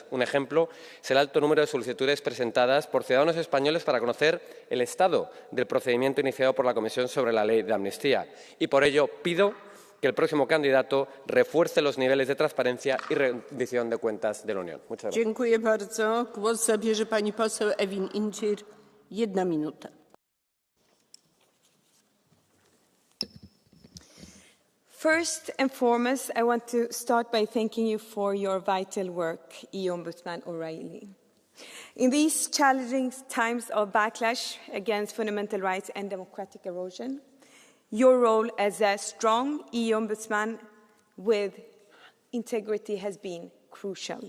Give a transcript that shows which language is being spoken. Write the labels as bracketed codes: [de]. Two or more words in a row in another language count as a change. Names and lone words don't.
[es] Un ejemplo es el alto número de solicitudes presentadas por ciudadanos españoles para conocer el estado del procedimiento iniciado por la Comisión sobre la ley de amnistía. Y por ello pido que el próximo candidato refuerce los niveles de transparencia y rendición de cuentas de la Unión. Muchas gracias. [pl] Dziękuję bardzo. Głos zabierze pani poseł Ewin Incir. 1 minuta. [en] First and foremost, I want to start by thanking you for your vital work, Ombudsman O'Reilly. In these challenging times of backlash against fundamental rights and democratic erosion, your role as a strong Ombudsman with integrity has been crucial.